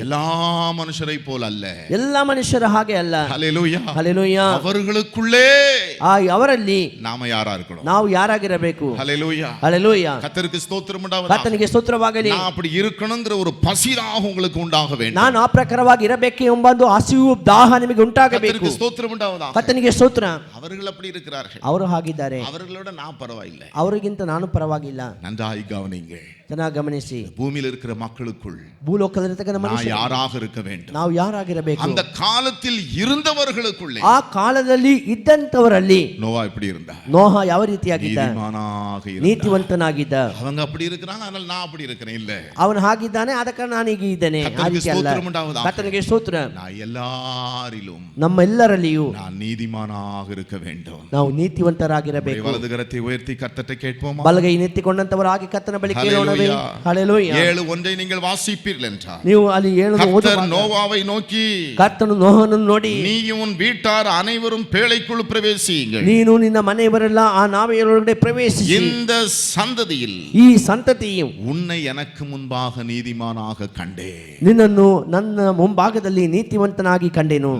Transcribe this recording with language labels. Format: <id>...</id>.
<ta>எல்லா மனுஷரை போல அல்ல.</ta> <kn>ಎಲ್ಲ ಮನುಷ್ಯರ ಹಾಗೆ ಅಲ್ಲ.</kn> <ta>ஹalleluya.</ta> <kn>ಹಲ್ಲೆಲೂಯಾ.</kn> <ta>அவர்களுக்குள்ளே</ta> <kn>ಅವರಲ್ಲಿ</kn> <ta>நாம யாரா இருக்கணும்?</ta> <kn>ನಾವು ಯಾರಾಗಿರಬೇಕು?</kn> <ta>ஹalleluya.</ta> <kn>ಹಲ್ಲೆಲೂಯಾ.</kn> <ta>கர்த்தருக்கு ஸ்தோத்திரம் உண்டாவதாக.</ta> <kn>ಕರ್ತನಿಗೆ ಸ್ತೋತ್ರವಾಗಲಿ.</kn> <ta>நான் அப்படி இருக்கணும்ங்கற ஒரு பசிதாக உங்களுக்கு உண்டாக வேண்டும்.</ta> <kn>ನಾನು ಆ ಪ್ರಕಾರವಾಗಿ ಇರಬೇಕು ಎಂಬ ಒಂದು ಹಸಿವು ದಾಹ ನಿಮಗೆ ಉಂಟಾಗಬೇಕು.</kn> <ta>கர்த்தருக்கு ஸ்தோத்திரம் உண்டாவதாக.</ta> <kn>ಕರ್ತನಿಗೆ ಸ್ತೋತ್ರ.</kn> <ta>அவர்கள் அப்படி இருக்கிறார்கள்.</ta> <kn>ಅವರು ಹಾಗಿದ್ದಾರೆ.</kn> <ta>அவர்களோட நான் பரவாயில்லை.</ta> <kn>ಅವರಿಗಿಂತ ನಾನು ಪರವಾಗಿಲ್ಲ.</kn> <ta>நன்றாய் கவனிங்க.</ta> <kn>ಚೆನ್ನಾಗಿ ಗಮನಿಸಿ.</kn> <ta>பூமியில் இருக்கிற மக்களுக்குள்</ta> <kn>ಭೂಲೋಕದಲ್ಲಿರತಕ್ಕಂಥ</kn> <ta>நான்</ta> <kn>ಮನುಷ್ಯರು</kn> <ta>யாராக இருக்க வேண்டும்?</ta> <kn>ನಾವು ಯಾರಾಗಿರಬೇಕು?</kn> <ta>அந்த காலத்தில் இருந்தவர்களுக்குள்ளே</ta> <kn>ಆ ಕಾಲದಲ್ಲಿ ಇದ್ದಂತವರಲ್ಲಿ</kn> <ta>நோவா எப்படி இருந்தார்?</ta> <kn>ನೋಹ ಯಾವ ರೀತಿಯಾಗಿದ್ದ?</kn> <ta>நீதிமானாக இருந்தார்.</ta> <kn>ನೀತಿವಂತನಾಗಿದ್ದ.</kn> <ta>அவங்க அப்படி இருக்கிறாங்க, அதனால நான் அப்படி இருக்கிறேன் இல்ல.</ta> <kn>ಅವನು ಹಾಗಿದ್ದಾನೆ, ಅದಕ್ಕೆ ನಾನು ಹೀಗೆ ಇದ್ದೇನೆ. ಆ</kn> <ta>கர்த்தருக்கு</ta> <kn>ರೀತಿ ಅಲ್ಲ.</kn> <ta>ஸ்தோத்திரம் உண்டாவதாக.</ta> <kn>ಕರ್ತನಿಗೆ ಸ್ತೋತ್ರ.</kn> <ta>நான் எல்லாரிலும்</ta> <kn>ನಮ್ಮೆಲ್ಲರಲ್ಲಿಯೂ</kn> <ta>நான் நீதிமானாக இருக்க வேண்டும்.</ta> <kn>ನಾವು ನೀತಿವಂತರಾಗಿರಬೇಕು.</kn> <ta>வலது கரத்தை உயர்த்தி கர்த்தரை கேட்போமா?</ta> <kn>ಬಲಗೈ ನೆತ್ತಿಕೊಂಡಂತವರಾಗಿ ಕರ್ತನ ಬಳಿ ಕೇಳೋಣವೇ? ಹಲ್ಲೆಲೂಯಾ.</kn> <ta>7:1 நீங்கள் வாசிப்பீர்கள் என்றால்,</ta> <kn>ನೀವು ಅಲ್ಲಿ 7</kn> <ta>கர்த்தர் நோவாவை நோக்கி,</ta> <kn>ಕರ್ತನು ನೋಹನನ್ನು ನೋಡಿ,</kn> <ta>நீயும் உன் வீட்டார் அனைவரும் பேழைக்குள் பிரவேசியுங்கள்.</ta> <kn>ನೀನು ನಿನ್ನ ಮನೆಯವರೆಲ್ಲ ಆ ನಾವೆಯೊಳಗಡೆ ಪ್ರವೇಶಿಸಿ,</kn> <ta>இந்த சந்ததியில்</ta> <kn>ಈ ಸಂತತಿಯು</kn> <ta>உன்னை எனக்கு முன்பாக நீதிமானாக கண்டே.</ta> <kn>ನಿನ್ನನ್ನು ನನ್ನ ಮುಂಭಾಗದಲ್ಲಿ ನೀತಿವಂತನಾಗಿ ಕಂಡೆನು.</kn>